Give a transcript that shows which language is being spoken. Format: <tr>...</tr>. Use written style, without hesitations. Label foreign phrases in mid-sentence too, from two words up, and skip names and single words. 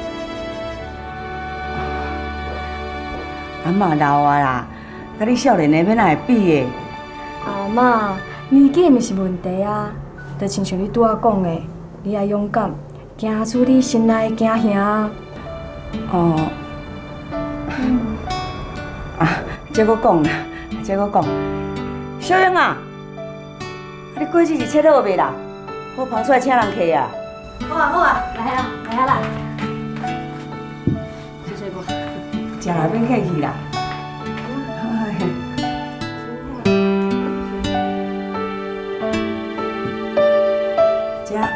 <nan>阿嬷老啊啦，甲你少年的要哪会比的？阿嬷，年纪毋是问题啊，就亲像你拄仔讲的，你爱勇敢，行出你心内的惊吓。哦。再搁讲啦，再搁讲。小英啊，你过节是切好未啦？我捧出来请人客啊。好啊，来啦。谢谢不？食啦，免客气啦。食。</nan>